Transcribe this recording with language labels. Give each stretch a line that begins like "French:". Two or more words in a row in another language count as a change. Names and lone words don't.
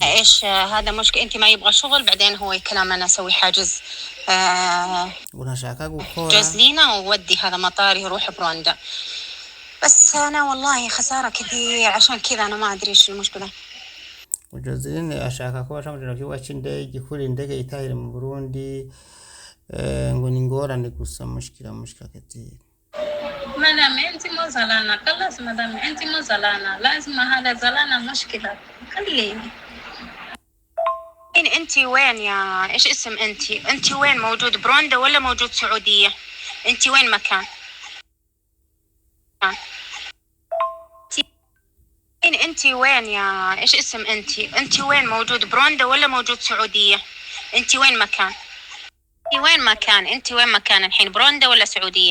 Arabic: ايش هذا مشكلة انت ما يبغى شغل بعدين هو كلام انا اسوي حاجز
Rundi: unashaka gukora
Arabic: جوزلينا وودي هذا مطار يروح بروندا بس انا والله خسارة كثير عشان كذا انا ما ادري ايش المشكلة.
Rundi: Joseline ashaka ko bashamujana ku kibuga c'indege kuri indege itahire mu Burundi ngo ni ngorane gusa
Arabic: مشكلة كثير. مدام انت مو زعلانه خلاص مدام انت مو زعلانه لازم هذا زعلانه مشكله خليني. انت وين يا ايش اسم انت وين موجود بروندا ولا موجود سعودية انت وين مكان انت وين يا ايش اسم انت وين موجود بروندا ولا موجود سعودية انت وين مكان الحين بروندا ولا سعودية؟